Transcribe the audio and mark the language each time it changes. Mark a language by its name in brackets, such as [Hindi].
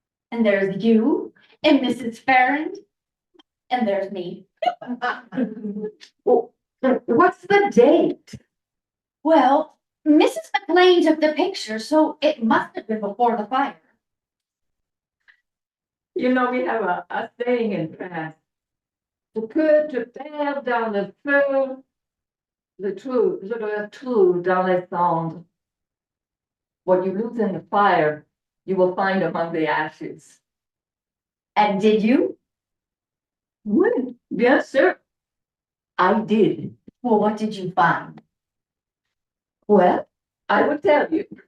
[English] And there's you and Mrs. Farrand. And there's me. Oh, what's the date? Well, Mrs. McLean took the picture, so it must have been before the fire. You know, we have a saying in France. [French] Ce que tu perds dans le feu, je dois tout dans les cendres. [English] What you lose in the fire, you will find among the ashes. And did you? [French] Oui, bien sûr. [English] I did. Well, what did you find? Well, I will tell you.